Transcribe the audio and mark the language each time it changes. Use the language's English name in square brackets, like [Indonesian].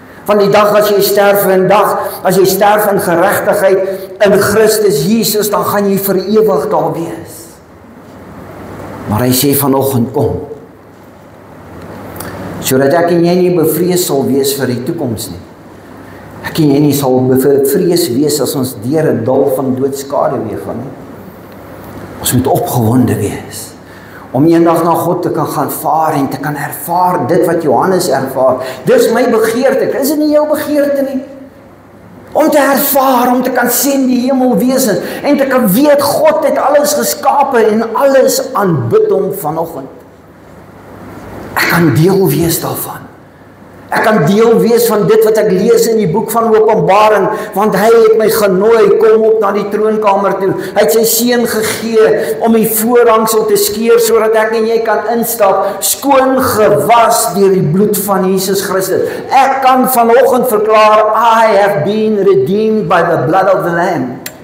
[Afrikaans] Van die dag as jy sterf as jy sterf in geregtigheid in Christus Jesus, dan gaan jy vir ewig daar wees. Maar hy sê vanoggend kom. Sodat ek en jy nie bevrees sal wees vir die toekoms nie. Ek en jy nie sal bevrees wees as ons deur 'n dal van doodskaduwee gaan nie. Ons moet opgewonde wees om eendag na God te kan gaan vaar en te kan ervaar dit wat Johannes ervaar. Dis my begeerte, is dit nie jou begeerte nie? Om te ervaar, om te kan sien die hemelwesens en te kan weet God het alles geskape en alles aanbid hom vanoggend. Ek kan deel wees daarvan. Ek kan deel wees van dit wat ek lees in die boek van Openbaring, want hy het my genooi, kom op na die troonkamer toe. Hy het sy seun gegee om die voorhangsel te skeer, sodat ek en jy kan instap, skoon gewas deur die bloed van Jesus Christus. Ek kan vanoggend verklaar, [English] I have been redeemed by the blood of the Lamb.